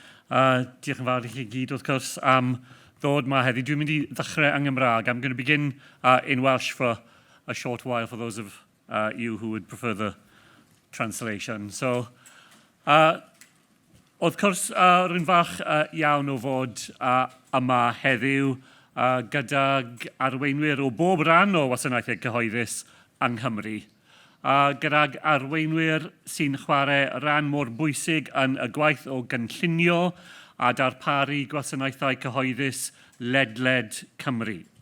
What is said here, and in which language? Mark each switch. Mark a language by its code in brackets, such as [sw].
[cy] Diolch yn fawr i chi gyd, wrth gwrs, am ddod yma heddi. Dwi'n mynd i ddechrau yng Nghymraeg. [en] I'm going to begin in Welsh for a short while for those of you who would prefer the translation. [cy] So, wrth gwrs, rwy'n fach iawn o fod yma heddiw gydag arweinwyr o bob rhan o wasanaethau cyhoeddus yng Nghymru. Gydag arweinwyr sy'n chwarae rhan mor bwysig yn y gwaith o gynllunio a darparu gwasanaethau cyhoeddus ledled Cymru.